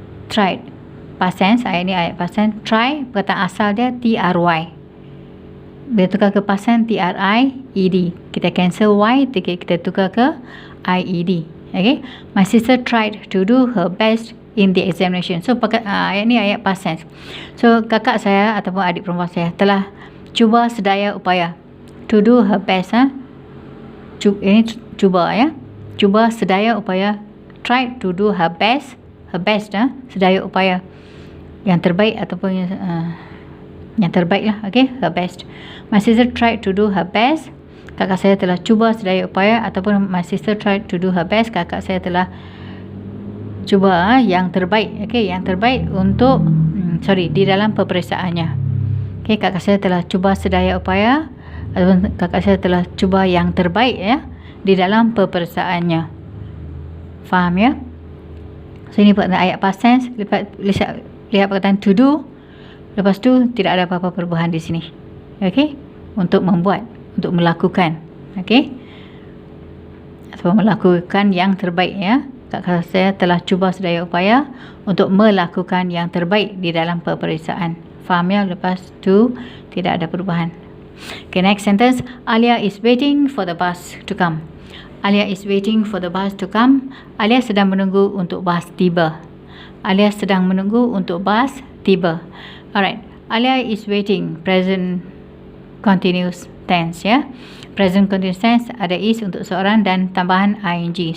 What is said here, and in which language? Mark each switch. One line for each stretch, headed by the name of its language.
Malay: Tried. Past tense, ayat ni ayat past tense. Try, perkataan asal dia T-R-Y. Bila tukar ke past tense, T-R-I-E-D. Kita cancel Y, kita tukar ke I-E-D. Okay.
English: My sister tried to do her best in the examination.
Malay: So, ayat ni ayat past tense. So, kakak saya ataupun adik perempuan saya telah cuba sedaya upaya.
English: To do her best.
Malay: Ini cuba ya. Cuba sedaya upaya.
English: Tried to do her best. Her best.
Malay: Sedaya upaya. Yang terbaik ataupun yang terbaik lah. Okay. Her best.
English: My sister tried to do her best.
Malay: Kakak saya telah cuba sedaya upaya.
English: Ataupun my sister tried to do her best.
Malay: Kakak saya telah cuba yang terbaik. Okay. Yang terbaik untuk di dalam peperiksaannya. Okay. Kakak saya telah cuba sedaya upaya. Ataupun kakak saya telah cuba yang terbaik ya di dalam peperiksaannya. Faham ya? So ini ayat past tense. Lihat perkataan to do. Lepas tu tidak ada apa-apa perubahan di sini. Okey? Untuk membuat, untuk melakukan. Okey? Atau melakukan yang terbaik ya. Kakak saya telah cuba sedaya upaya untuk melakukan yang terbaik di dalam peperiksaan. Faham ya? Lepas tu tidak ada perubahan. Okay, next sentence.
English: Alia is waiting for the bus to come. Alia is waiting for the bus to come.
Malay: Alia sedang menunggu untuk bas tiba. Alia sedang menunggu untuk bas tiba. Alright.
English: Alia is waiting. Present continuous tense ya.
Malay: Present continuous tense ada is untuk seorang dan tambahan ing.